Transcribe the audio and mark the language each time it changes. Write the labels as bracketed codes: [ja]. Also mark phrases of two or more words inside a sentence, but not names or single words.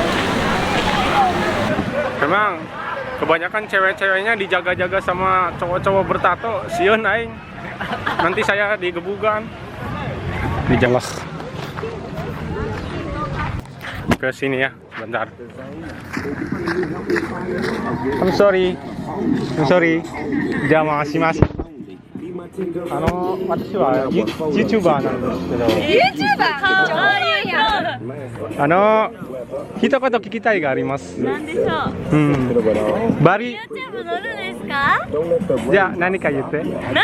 [id] Memang kebanyakan cewek-ceweknya dijaga-jaga sama cowok-cowok bertato. [su] Sieun aing. [id] Nanti saya digebukan. Dijelas. Ke sini ya, bentar. [en] I'm sorry. [ja] 邪魔します. 私はYouTuber なんですけど、一言聞きたいがあります。なんでしょう。バリ YouTube 乗るんですか？じゃあ何か言って。